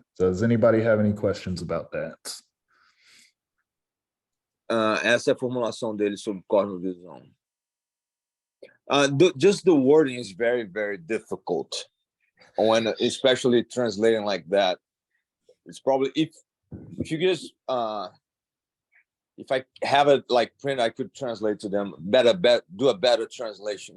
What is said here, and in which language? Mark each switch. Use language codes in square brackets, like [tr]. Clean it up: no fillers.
[en] So does anybody have any questions about that? [pt] Essa é a formulação dele sobre cosmovisão. [en] Just the wording is very, very difficult. When especially translating like that. It's probably if you just if I have it like print, I could translate to them do a better translation.